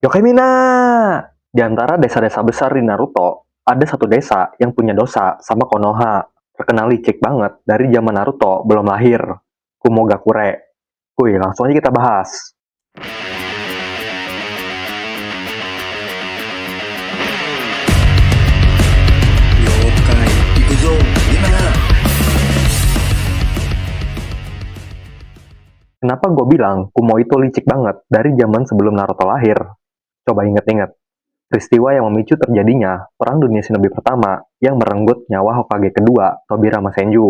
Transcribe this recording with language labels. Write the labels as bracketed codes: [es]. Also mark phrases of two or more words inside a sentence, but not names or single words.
[id] Yokai Mina! Di antara desa-desa besar di Naruto, ada satu desa yang punya dosa sama Konoha. Terkenal licik banget dari zaman Naruto belum lahir. Kumogakure. Wih, langsung aja kita bahas. [ja] 了解行くぞ今 [id] Kenapa gue bilang Kumo itu licik banget dari zaman sebelum Naruto lahir? Coba inget-inget. Peristiwa yang memicu terjadinya Perang Dunia Shinobi pertama yang merenggut nyawa Hokage kedua, Tobirama Senju.